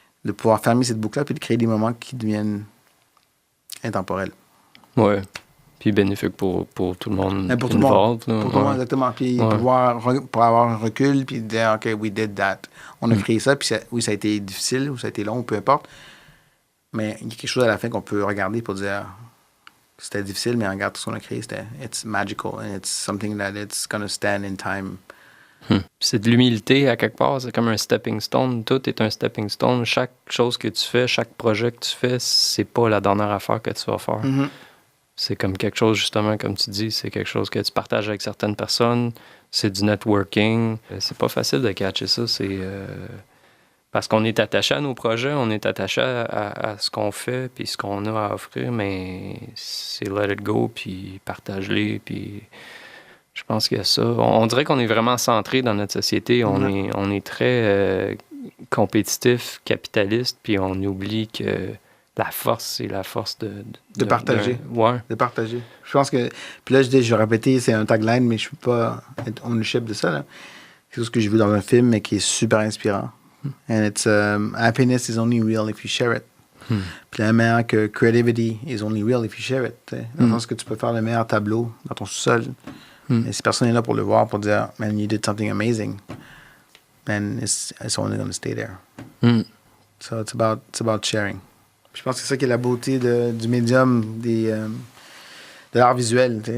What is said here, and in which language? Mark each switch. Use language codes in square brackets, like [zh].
[fr] De pouvoir fermer cette boucle-là, puis de créer des moments qui deviennent intemporels. Ouais. Puis bénéfique pour tout le monde. Mais pour tout le monde. Pour tout le monde, exactement. Puis pour avoir un recul, puis dire, OK, [en] we did that. [fr] On a créé ça, puis ça a été difficile, ou ça a été long, ou peu importe. Mais il y a quelque chose à la fin qu'on peut regarder pour dire... C'était difficile, mais regarde tout ce qu'on a créé, [en] it's magical and it's something that it's going to stand in time. [fr] C'est de l'humilité à quelque part, c'est comme un stepping stone. Tout est un stepping stone. Chaque chose que tu fais, chaque projet que tu fais, c'est pas la dernière affaire que tu vas faire. C'est comme quelque chose, justement, comme tu dis, c'est quelque chose que tu partages avec certaines personnes. C'est du networking. C'est pas facile de catcher ça. C'est... Parce qu'on est attaché à nos projets, on est attaché à ce qu'on fait, puis ce qu'on a à offrir, mais c'est [en] let it go, [fr] puis partage-les, puis je pense qu'il y a ça. On dirait qu'on est vraiment centré dans notre société. On est très compétitif, capitaliste, puis on oublie que la force, c'est la force de partager. Ouais. De partager. Je pense que... Puis là, je vais répéter, c'est un tagline, mais je ne peux pas être ownership de ça, là. C'est quelque chose que j'ai vu dans un film, mais qui est super inspirant. [en] And it's... happiness is only real if you share it. [fr] Puis la meilleure que [en] creativity is only real if you share it. [fr] Dans le sens que tu peux faire le meilleur tableau dans ton sous-sol. Et si personne n'est là pour le voir, pour dire, [en] man, you did something amazing, then it's only going to stay there. So it's about sharing. [fr] Puis je pense que c'est ça qui est la beauté du médium de l'art visuel.